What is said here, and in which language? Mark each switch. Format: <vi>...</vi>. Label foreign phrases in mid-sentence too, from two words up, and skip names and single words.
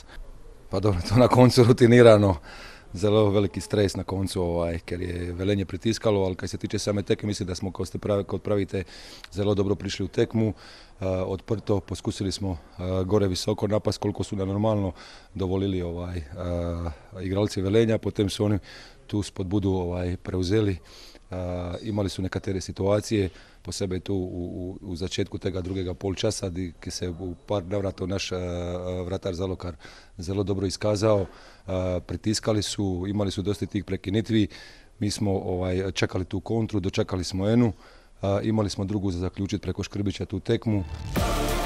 <sl>Pa dobro, to na koncu rutinirano, zelo veliki stres na koncu, ker je Velenje pritiskalo, ali kaj se tiče same tekme, mislim da smo, kot pravite, zelo dobro prišli v tekmu, odprto, poskusili smo gore visoko napast, koliko su nam normalno dovolili igralci Velenja, potem</sl> <hr>su oni tu spodbudu preuzeli. Imali su nekatere situacije, posebej tu u začetku</hr> <sl>tega drugega polčasa,</sl> <hr>ki se u par navratov naš vratar Zalokar</hr> <sl>zelo dobro</sl> <hr>iskazao. Pritiskali su, imali su dosta tih prekinitvi, mi smo čekali tu kontru, dočekali smo enu, imali smo drugu za zaključiti preko Škrbića tu tekmu.</hr>